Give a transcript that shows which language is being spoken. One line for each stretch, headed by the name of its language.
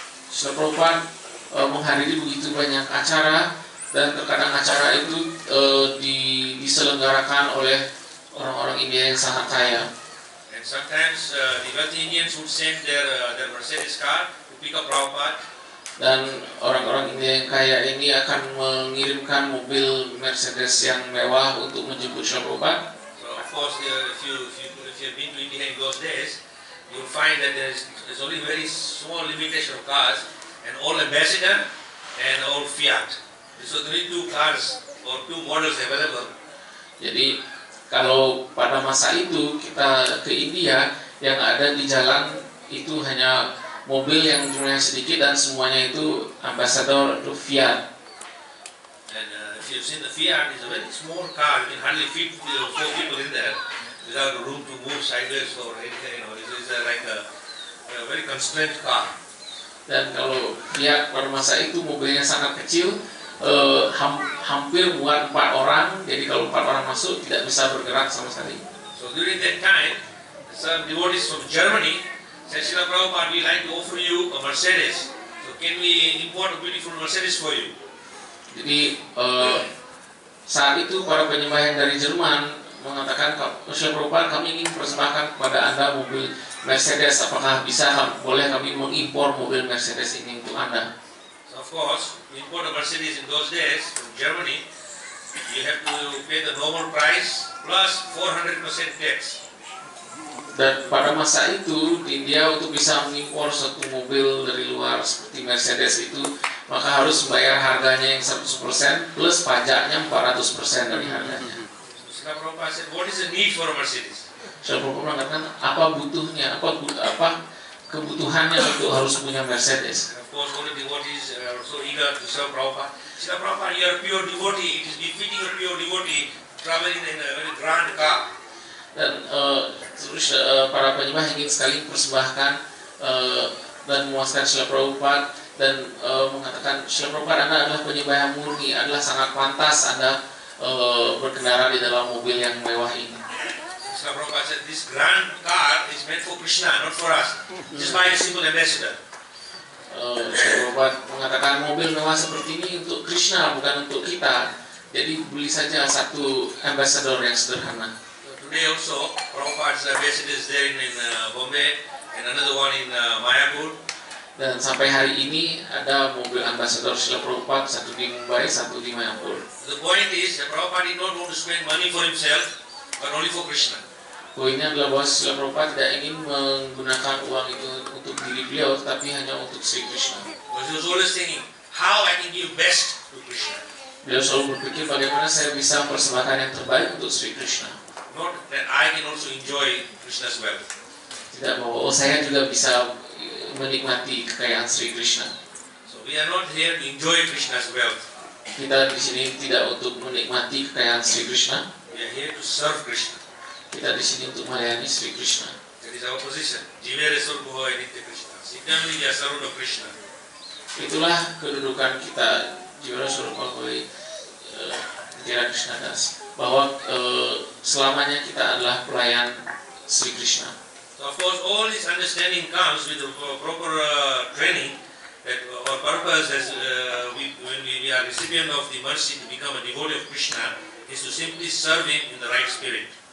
Indonesian: Srila Prabhupada menghadiri begitu banyak acara, dan terkadang acara itu diselenggarakan oleh orang-orang India yang sangat kaya.
English: And sometimes the wealthy Indians would send their Mercedes car to pick up Prabhupada.
Indonesian: Dan orang-orang India yang kaya ini akan mengirimkan mobil Mercedes yang mewah untuk menjemput Srila Prabhupada.
English: So of course, if you have been to India in those days, you will find that there's only very small limitation of cars, and all ambassador and all Fiat. So there are 2 cars or 2 models available.
Indonesian: Jadi kalau pada masa itu kita ke India, yang ada di jalan itu hanya mobil yang jumlahnya sedikit dan semuanya itu ambassador atau Fiat.
English: And if you've seen the Fiat, it's a very small car. You can hardly fit 4 people in there without room to move sideways or anything. It's like a very constrained car.
Indonesian: Dan kalau Fiat pada masa itu mobilnya sangat kecil, hampir muat 4 orang. Jadi kalau 4 orang masuk tidak bisa bergerak sama sekali.
English: So during that time, some devotees from Germany said, Srila Prabhupada, we like to offer you a Mercedes. So can we import a beautiful Mercedes for you?
Indonesian: Jadi saat itu para penyembah yang dari Jerman mengatakan, Srila Prabhupada, kami ingin persembahkan kepada Anda mobil Mercedes. Apakah boleh kami mengimpor mobil Mercedes ini untuk Anda?
English: So of course, to import a Mercedes in those days from Germany, you have to pay the normal price plus 400% tax.
Indonesian: Dan pada masa itu di India untuk bisa mengimpor satu mobil dari luar seperti Mercedes itu, maka harus membayar harganya yang 100% plus pajaknya 400% dari harganya.
English: Srila Prabhupada said, what is the need for a Mercedes?
Indonesian: Srila Prabhupada mengatakan apa butuhnya, apa kebutuhannya untuk harus punya Mercedes.
English: And of course, all the devotees are so eager to serve Prabhupada. Srila Prabhupada, you are a pure devotee. It is befitting a pure devotee traveling in a very grand car.
Indonesian: Dan para penyembah ingin sekali mempersembahkan dan memuaskan Srila Prabhupada. dan mengatakan, Srila Prabhupada, Anda adalah penyembah yang murni, adalah sangat pantas Anda berkendara di dalam mobil yang mewah ini.
English: Srila Prabhupada said, this grand car is meant for Krishna, not for us. Just buy a simple ambassador.
Indonesian: Srila Prabhupada mengatakan mobil mewah seperti ini untuk Krishna, bukan untuk kita. Jadi beli saja satu ambassador yang sederhana.
English: So today also, Prabhupada's ambassador is there in Bombay and another one in Mayapur.
Indonesian: Dan sampai hari ini ada mobil ambassador Srila Prabhupada, satu di Mumbai, satu di Mayapur.
English: The point is that Prabhupada did not want to spend money for himself, but only for Krishna.
Indonesian: Poinnya adalah bahwa Srila Prabhupada tidak ingin menggunakan uang itu untuk diri beliau, tapi hanya untuk Sri Krishna.
English: Because he was always thinking, how I can give best to Krishna.
Indonesian: Beliau selalu berpikir bagaimana saya bisa mempersembahkan yang terbaik untuk Sri Krishna.
English: Not that I can also enjoy Krishna's wealth.
Indonesian: Tidak bahwa saya juga bisa menikmati kekayaan Sri Krishna.
English: So we are not here to enjoy Krishna's wealth.
Indonesian: Kita di sini tidak untuk menikmati kekayaan Sri Krishna.
English: We are here to serve Krishna.
Indonesian: Kita di sini untuk melayani Sri Krishna.
English: That is our position.
Sanskrit: Jivere Surabhu Nitya Krishna.
English: Siddhamli we are servant of Krishna.
Indonesian: Itulah kedudukan kita
Sanskrit: Jivara Surabhu Nitya Krishna Das,
Indonesian: bahwa selamanya kita adalah pelayan Sri Krishna.
English: So of course all this understanding comes with the proper training that our purpose as when we are recipient of the mercy to become a devotee of Krishna is to simply serve Him in the right spirit.